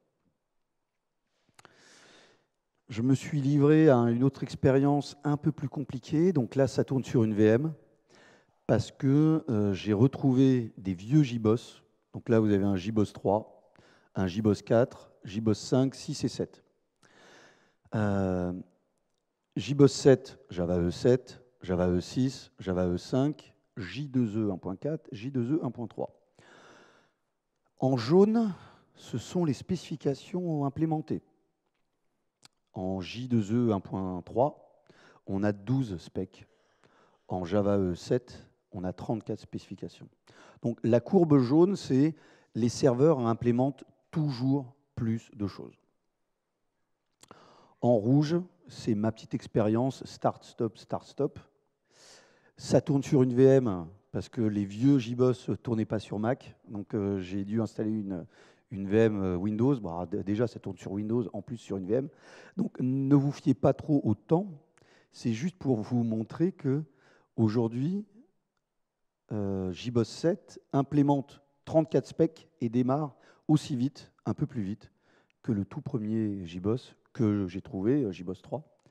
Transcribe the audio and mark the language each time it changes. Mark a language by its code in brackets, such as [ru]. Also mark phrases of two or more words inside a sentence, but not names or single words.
[fr] Je me suis livré à une autre expérience un peu plus compliquée. Donc là, ça tourne sur une VM parce que j'ai retrouvé des vieux JBoss. Donc là, vous avez un JBoss 3, un JBoss 4, JBoss 5, 6 et 7. JBoss 7, Java E7, Java E6, Java E5, J2E 1.4, J2E 1.3. En jaune, ce sont les spécifications implémentées. En J2E 1.3, on a 12 specs. En Java E7, on a 34 spécifications. Donc la courbe jaune, c'est les serveurs implémentent toujours plus de choses. En rouge, c'est ma petite expérience start-stop, start-stop. Ça tourne sur une VM parce que les vieux JBoss ne tournaient pas sur Mac. Donc j'ai dû installer une VM Windows. Déjà, ça tourne sur Windows, en plus sur une VM. Donc ne vous fiez pas trop au temps. C'est juste pour vous montrer que aujourd'hui, JBoss 7 implémente 34 specs et démarre aussi vite, un peu plus vite, que le tout premier JBoss que j'ai trouvé, JBoss 3.